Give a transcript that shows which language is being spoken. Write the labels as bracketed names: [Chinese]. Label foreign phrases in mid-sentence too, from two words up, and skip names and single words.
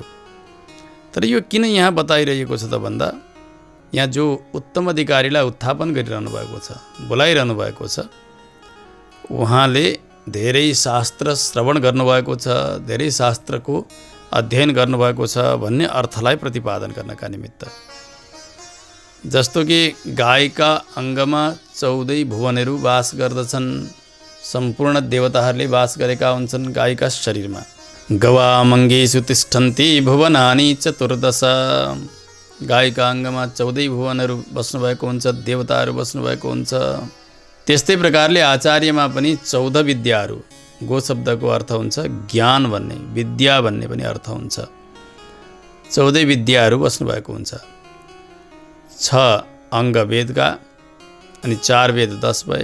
[Nepali] तर यो किन यहाँ बताइरहेको छ त भन्दा, यहाँ जो उत्तम अधिकारीलाई उत्थापन गरिरहनु भएको छ, बोलाइरहनु भएको छ, उहाँले धेरै शास्त्र श्रवण गर्नुभएको छ, धेरै शास्त्रको अध्ययन गर्नुभएको छ भन्ने अर्थलाई प्रतिपादन गर्नका निमित्त। जस्तो कि गाईका अङ्गमा 14 भुवनहरू वास गर्दछन्। सम्पूर्ण देवताहरूले वास गरेका हुन्छन् गाईका शरीरमा। [Sanskrit] गवामङ्गेषु तिष्ठन्ति भुवनानि 14। [Nepali] गाईका अङ्गमा 14 भुवनहरू बस्नुभएको हुन्छ, देवताहरू बस्नुभएको हुन्छ। त्यस्तै प्रकारले आचार्यमा पनि 14 विद्याहरू, गो शब्दको अर्थ हुन्छ ज्ञान भन्ने, विद्या भन्ने पनि अर्थ हुन्छ। 14 विद्याहरू बस्नुभएको हुन्छ। 6 अङ्ग वेदका अनि 4 वेद 10 भए।